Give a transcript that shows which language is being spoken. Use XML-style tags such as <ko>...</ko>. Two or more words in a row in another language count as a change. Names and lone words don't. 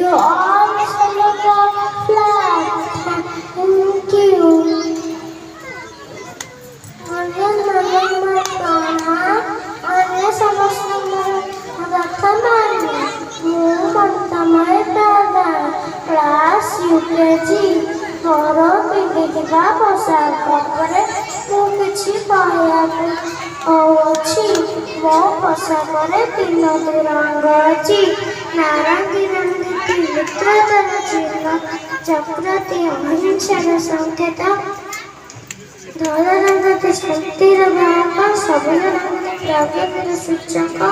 <en>You all salute the flag. Thank you.</en> <or>UKG ମୋର ପିନ୍ଧିଥିବା ପୋଷାକ ଉପରେ ମୁଁ କିଛି କହିବାକୁ ଅଛି। ମୋ ପୋଷାକରେ 3ଟି ରଙ୍ଗ ଅଛି। ନାରଙ୍ଗୀ ରଙ୍ଗୀ ତ୍ରିନେତ୍ରର ଚିହ୍ନ, ଚକ୍ରଟି ଅହିଂସାର ସଂକେତ, ଧଳା ରଙ୍ଗଟି ଶାନ୍ତିର ବାହକ, ସବୁଜ ରଙ୍ଗଟି ପ୍ରଗତିର ସୂଚକ।</or>